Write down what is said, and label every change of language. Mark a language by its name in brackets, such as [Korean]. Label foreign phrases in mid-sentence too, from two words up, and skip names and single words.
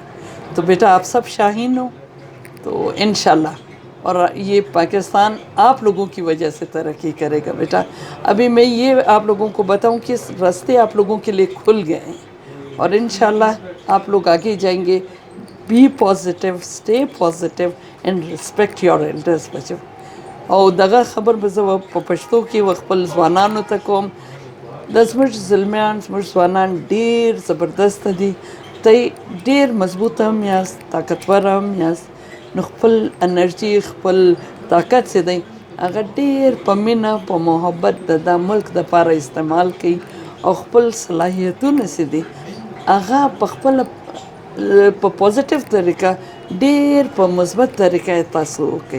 [Urdu] تو بیٹا آپ سب شاہین ہو، تو انشاءاللہ، اور یہ پاکستان آپ لوگوں کی وجہ سے ترقی کرے گا. بیٹا ابھی میں یہ آپ لوگوں کو بتاؤں کہ راستے آپ لوگوں کے لیے کھل گئے ہیں، اور انشاءاللہ آپ لوگ آگے جائیں گے. [English] be positive, stay positive and respect your elders. [Pashto] بچو او دغه خبر به زه په پښتو کې خپل ځوانانو ته کوم، د زموږ زلمیان، زموږ ځوانان ډېر زبردست دي، تی ډېر مضبوط هم یاست، طاقتور هم یاست، نو خپل انرژي، خپل طاقت چې دی هغه ډېر په مینه، په محبت د دا ملک دپاره استعمال کوي، او خپل صلاحیتونه چې دي هغه په خپله په پازیټیو طریقه، ډېر په مثبت طریقه یې تاسو وکړئ.